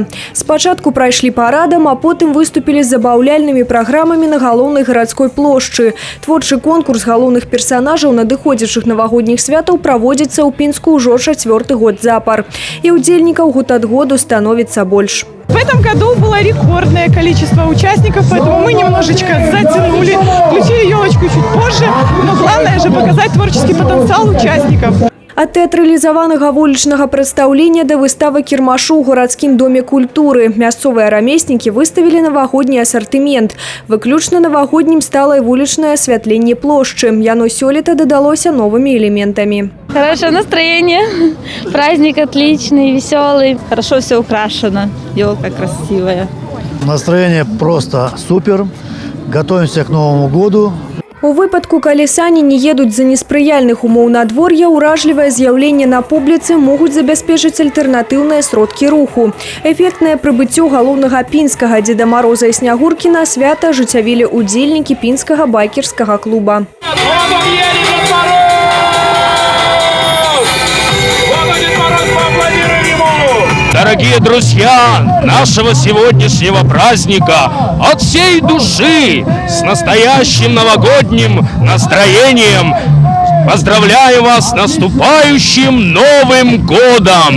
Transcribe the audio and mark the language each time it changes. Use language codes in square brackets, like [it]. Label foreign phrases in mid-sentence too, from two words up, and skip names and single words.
[be] Спачатку прайшлі парадам, а потым выступілі з забаўляльнымі праграмамі на галоўнай гарадской плошчы. Творчы конкурс галоўных персанажаў надыходзячых навагодніх святаў праводзіцца ў Пінску ўжо 4-й год запар. І удзельнікаў год ад году становіцца больш. [ru] В этом году было рекордное количество участников, поэтому мы немножечко затянули, включили елочку чуть позже, но главное же показать творческий потенциал участников. [be] Ад тэатралізаванага вулічнага прадстаўлення да выставы кірмашу ў гарадскім доме культуры. Мясцовыя рамеснікі выставілі навагодні асартымент. Выключна навагоднім стала і вулічнае асвятленне плошчы. Яно сёлета дадалося новымі элементамі. [ru] Хорошее настроение, праздник отличный, веселый. Хорошо все украшено, елка красивая. Настроение просто супер, готовимся к Новому году. [be] У выпадку, калі сані не едуць за неспрыяльных умоў надвор'я, уражлівае з'яўленне на публіцы могуць забяспечыць альтэрнатыўныя сродкі руху. Эфектнае прыбыццё галоўнага пінскага Дзеда Мароза і Снягуркі на свята ажыццявілі удзельнікі пінскага байкерскага клуба. [ru] Дорогие друзья нашего сегодняшнего праздника, от всей души, с настоящим новогодним настроением, поздравляю вас с наступающим Новым годом!